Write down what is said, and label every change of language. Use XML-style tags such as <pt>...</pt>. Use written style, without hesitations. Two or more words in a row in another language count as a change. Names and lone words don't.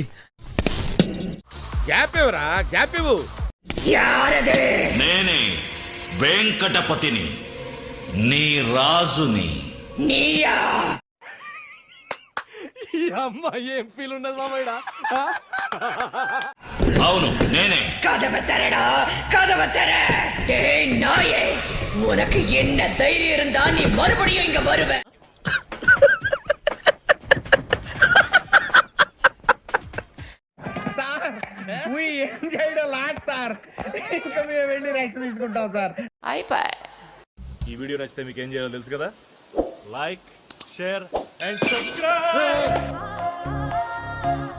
<te>గ్యాప్ ఇవ్వరా, గ్యాప్ ఇవ్వు. నేనే వెంకటపతిని, నీ రాజుని. ఈ అమ్మాయి ఏం ఫీల్ ఉన్నది మామయ్య? అవును నేనే.</te> <ta>உனக்கு என்ன தைரியம் இருந்தா நீ மறுபடியும் இங்க வருவ?</ta> <en>We enjoyed a lot,</en> <te>సార్. ఇంకా మేము వెళ్ళి రెస్ట్ తీసుకుంటాం సార్. అయిపోయి. ఈ వీడియో నచ్చితే మీకు ఏం చేయాలో తెలుసు కదా?</te> <en>like, share and subscribe.</en>